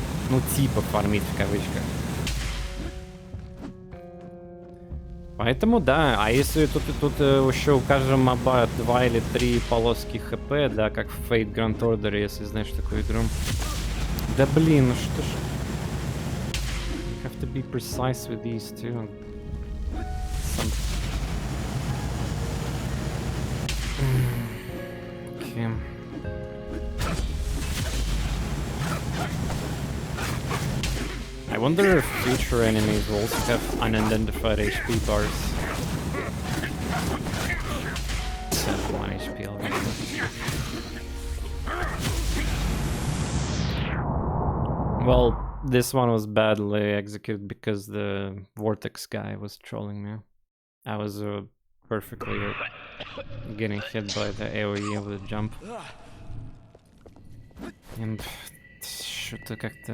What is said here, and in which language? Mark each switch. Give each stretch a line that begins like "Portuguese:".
Russian: Ну, типа фармить в кавычках. Поэтому да, а если тут еще у каждого моба 2 или 3 полоски ХП, да, как в Fate Grand Order, если знаешь такую игру. Да блин, ну что ж...
English: You have to be precise with these too. Okay. I wonder if future enemies will also have unidentified HP bars. 1 HP already. Well, this one was badly executed because the vortex guy was trolling me. I was perfectly getting hit by the AoE of the jump.
Russian: And что-то как-то...